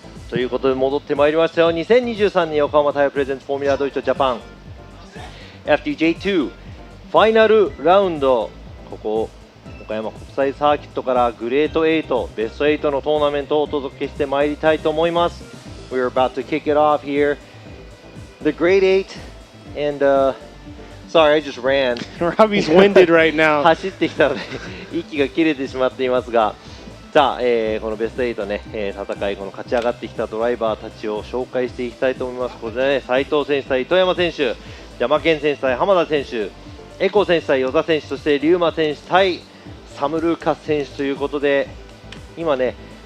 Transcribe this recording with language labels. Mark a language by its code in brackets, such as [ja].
[ja] ということで戻ってまいりましたよ。2023年横浜タイヤプレゼンツフォーミュラドイツジャパン FDJ2 ファイナルラウンド、ここ岡山国際サーキットからグレート8ベスト8のトーナメントをお届けしてまいりたいと思います。 [en] We're about to kick it off here, the Grade 8 and sorry I just ran. Robbie's winded right now. [ja] 走ってきたので息が切れてしまっていますが、さあ、このベスト8ね、戦い、この勝ち上がってきたドライバーたちを紹介していきたいと思います。これでね、斉藤選手対糸山選手、山健選手対浜田選手、エコ選手対与座選手、そして龍馬選手対サム・ルーカス選手ということで、今ね、